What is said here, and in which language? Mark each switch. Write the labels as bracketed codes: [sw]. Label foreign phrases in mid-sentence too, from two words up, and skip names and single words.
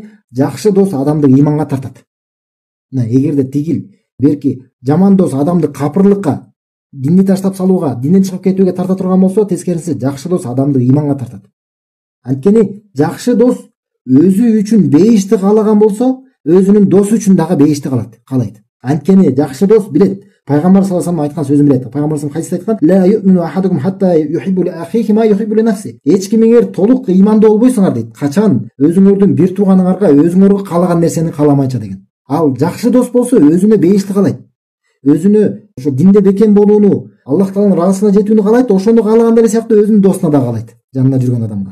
[ky] Жакшы дос адамды иманга тартат. Мына эгерде тигил берки жаман дос адамды капырлыкка, динди таштап салууга, динден чыгып кетүүгө тарта турган болсо, тескерисинче жакшы дос адамды иманга тартат. Анткени жакшы дос өзү үчүн бейишти каалаган болсо, өзүнүн досу үчүн дагы бейишти каалайт. Анткени жакшы дос билет. Пайгамбар [ar] صلى الله عليه وسلم [ky] айткан сөзүн билет. Пайгамбар [ar] صلى الله عليه وسلم [ky] айткан: [ar] "لا يؤمن أحدكم حتى يحب لأخيه ما يحب لنفسي." [ky] Эч кимиңер толук имандуу болбойсуңар дейт. Качан өзүңөрдүн бир тууганыңарга өзүңөргө каалаган нерсени кааламайча деген. Ал жакшы дос болсо өзүнө бейишти каалайт. Өзүнө ошо динде бекем болууну, Аллах Тааланын ыраазысына жетүүнү каалайт, ошону каалагандай эле сыяктуу өзүнүн досуна да каалайт, жанында жүргөн адамга.